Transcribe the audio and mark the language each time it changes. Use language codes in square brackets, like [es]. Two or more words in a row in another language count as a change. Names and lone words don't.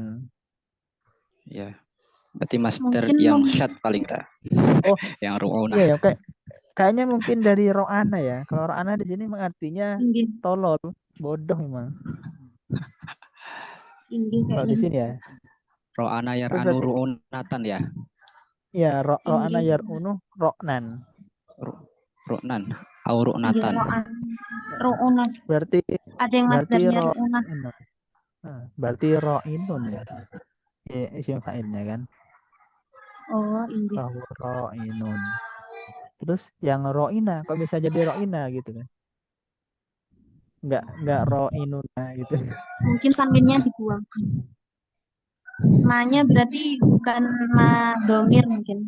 [id] Ya. Berarti master Mungkin yang syad paling enggak. Oh, Yang ru'unah. iya ya, kayaknya mungkin dari ro'ana ya. Kalau ro'ana di sini artinya tinggi, tolol, bodoh memang. tinggi Kalau kayaknya. di sini ya. Ro'ana Itu yar'anu berarti ru'unatan ya. ya ro'ana Inggih. [ar] يرعن رعنا. [id] Ru'nan au Inggih ru'natan. [ar] رعن. رعونة. [id] Berarti Ada yang berarti masdarnya ro'unah. ro'inun. Berarti ro'inun ya. Isim fa'ilnya kan. Oh, inggih. Bahwa ro'inun. Terus yang ro'ina kok bisa jadi ro'ina gitu kan? Enggak ro'inuna gitu. Mungkin tanwinnya dibuang. Ma-nya berarti bukan [ar] ما ضمير [id] mungkin.